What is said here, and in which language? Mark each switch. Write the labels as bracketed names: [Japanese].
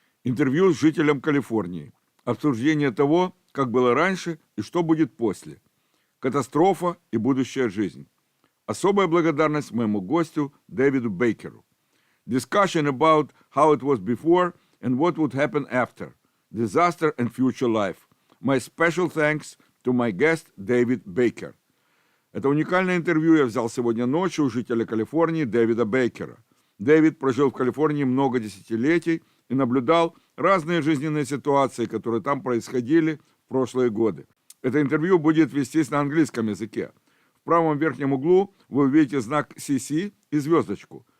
[Russian] Интервью с жителем Калифорнии. Обсуждение того, как было раньше и что будет после. Катастрофа и будущая жизнь. Особая благодарность моему гостю Дэвиду Бейкеру. [English] Discussion about how it was before and what would happen after. Disaster and future life. My special thanks to my guest Дэвид Бейкер. [Russian] Это уникальное интервью я взял сегодня ночью у жителя Калифорнии Дэвида Бейкера. Дэвид прожил в Калифорнии много десятилетий и наблюдал разные жизненные ситуации, которые там происходили в прошлые годы. Это интервью будет вестись на английском языке. В правом верхнем углу вы увидите знак CC и звездочку.